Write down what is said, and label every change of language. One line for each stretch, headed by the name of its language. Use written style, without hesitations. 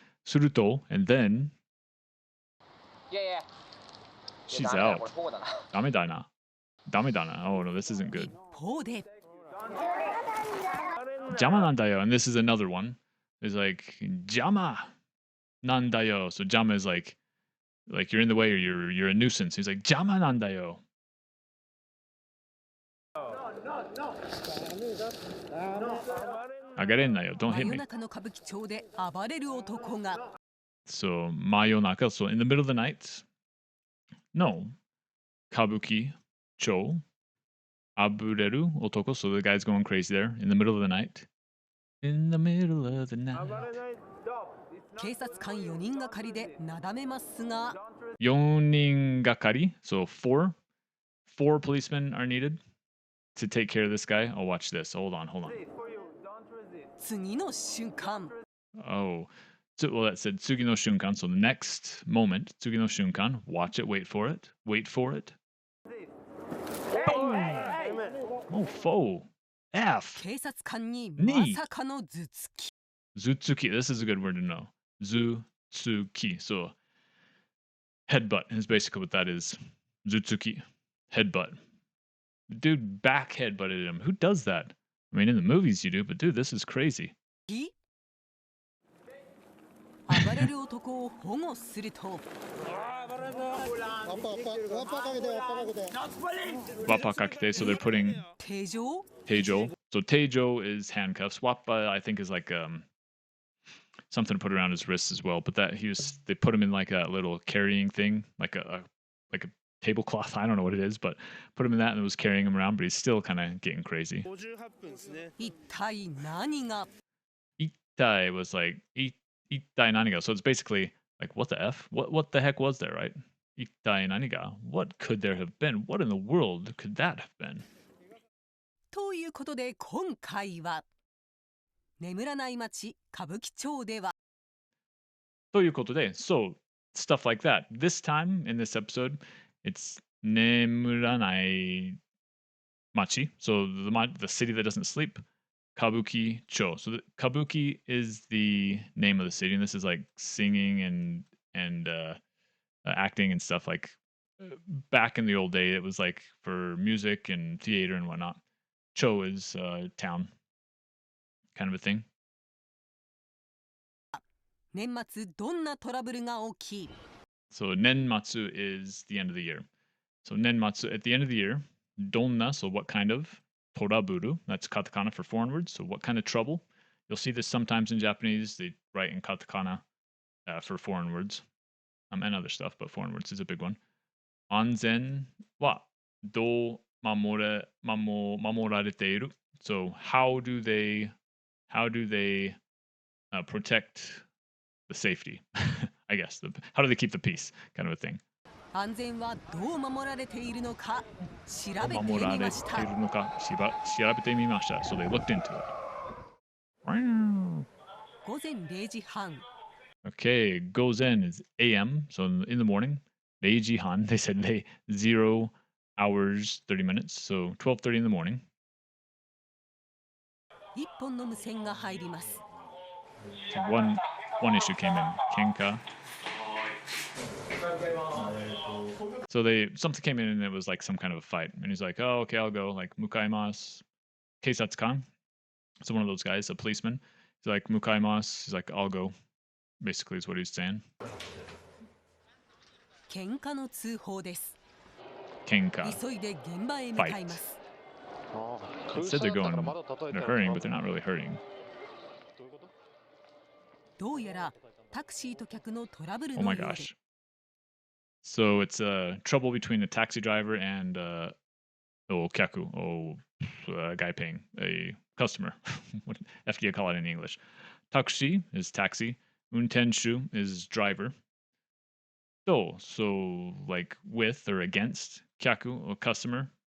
Japanese: すると,
English: and then she's out.
Japanese: ダメだな.
English: Oh no, this isn't good.
Japanese: 一方で邪魔なんだよ.
English: And this is another one. It's like,
Japanese: 邪魔なんだよ.
English: So 邪魔 is like you're in the way or you're a nuisance. He's like,
Japanese: 邪魔なんだよ.
English: Don't
Japanese: 真
English: hit
Japanese: 夜
English: me.
Japanese: 中の歌舞伎町で暴れる男が
English: So 真夜中, so in the middle of the night. No.
Japanese: Kabukicho. Abureru otoko.
English: So the guy's going crazy there in the middle of the night. In the middle of the night.
Japanese: 警察官4人がかりでなだめますが 4人がかり.
English: So four policemen are needed. to take care of this guy. Oh, watch this. Hold on.
Japanese: 次の瞬間
English: Oh, so, well, that said
Japanese: tsugi no shunkan.
English: So the next moment,
Japanese: tsugi no shunkan.
English: Watch it. Wait for it. Wait for it. Oh, foe. F.
Japanese: 警察官にまさかの頭突き Zutsuki.
English: This is a good word to know. Zutsuki. So headbutt is basically what that is. Zutsuki. Headbutt. Dude back headbutted him. Who does that? I mean, in the movies you do, but dude, this is crazy.
Japanese: 暴れる男を保護すると
English: Wapakakite. So they're putting
Japanese: 手錠
English: Teijo. So Teijo is handcuffs. Wappa, I think, is like something to put around his wrists as well. But they put him in like a little carrying thing, like a tablecloth. I don't know what it is, but put him in that and it was carrying him around. But he's still kind of getting crazy.
Japanese: 一体何が Ittai was like Ittai naniga.
English: So it's basically like what the f? What the heck was there, right?
Japanese: Ittai naniga.
English: What could there have been? What in the world could that have been?
Japanese: ということで今回は眠らない街歌舞伎町では
English: So stuff like that. This time in this episode, it's Nemuranai Machi. So the city that doesn't sleep. Kabukicho. So Kabuki is the name of the city, and this is like singing and acting and stuff. Like back in the old day, it was like for music and theater and whatnot. Cho is town, kind of a thing. 年末どんなトラブルが起き So Nenmatsu is the end of the year. So Nenmatsu at the end of the year. Donna, so what kind of? Toraburu, that's katakana for foreign words. So what kind of trouble? You'll see this sometimes in Japanese. They write in katakana for foreign words and other stuff, but foreign words is a big one.
Japanese: Anzen wa do mamorareteiru.
English: So how do they protect the safety? I guess how do they keep the peace, kind of a thing.
Japanese: 安全はどう守られているのか調べてみました
English: So they looked into it.
Japanese: 午前0時半
English: Okay, gozen is AM, so in the morning. Reiji Han, they said 0 hours 30 minutes, so 12:30 in the morning.
Japanese: 一本の無線が入ります
English: So one issue came in. Kenka. So something came in and it was like some kind of a fight. And he's like, oh, okay, I'll go. Like, mukaimasu. Keisatsukan. So one of those guys, a policeman. He's like, mukaimasu. He's like, I'll go. Basically is what he's saying.
Japanese: 喧嘩の通報です Kenka. 急いで現場へ向かいます
English: It said they're hurrying, but they're not really hurrying.
Japanese: どうやらタクシーと客のトラブル
English: Oh
Japanese: の
English: my
Japanese: ようで
English: gosh. So it's trouble between a taxi driver and kyaku, a guy paying, a customer. What F do you call it in English? Takushi is taxi. Untenshu is driver. So like with or against kyaku, or customer.